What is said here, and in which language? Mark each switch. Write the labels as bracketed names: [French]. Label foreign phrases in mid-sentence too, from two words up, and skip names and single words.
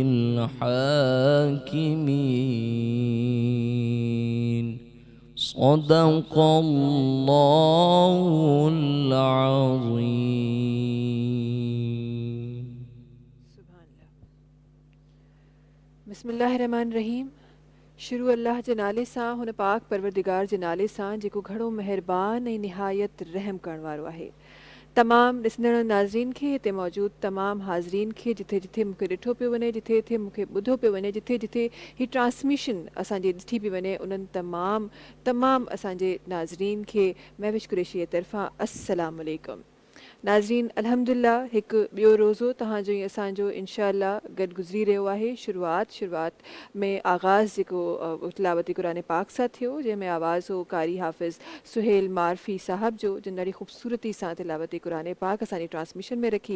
[Arabic] الحاكمين صدق الله العظيم. بسم اللہ الرحمن الرحیم. [Sindhi] شروع اللہ जे नाले सां हुन पाक परवरदिगार जे नाले सां जेको घणो महिरबान ऐं निहायत रहम करण वारो आहे. तमामु ॾिसंदड़ नाज़रीन खे, हिते मौजूदु तमामु हाज़रीन खे, जिथे जिथे मूंखे ॾिठो पियो वञे, जिथे जिथे मूंखे ॿुधो पियो वञे, जिथे जिथे हीअ ट्रांसमिशन असांजी ॾिठी पई वञे, उन्हनि तमामु असांजे नाज़रीन खे महविश कुरैशी जे तरफ़ां [Arabic] السلام عليكم. [Sindhi] नाज़रीन, अल्हम्दुलिल्लाह हिकु ॿियो रोज़ो तव्हांजो ऐं असांजो इंशाअल्लाह गॾु गुज़री रहियो आहे. शुरूआत में आगाज़ जेको तिलावती क़ुरान पाक सां थियो, जंहिंमें आवाज़ हो कारी हाफ़िज़ सुहेल मारफ़ी साहब जो, जिन ॾाढी ख़ूबसूरती सां तिलावती क़ुरान पाक असांजी ट्रांसमिशन में रखी.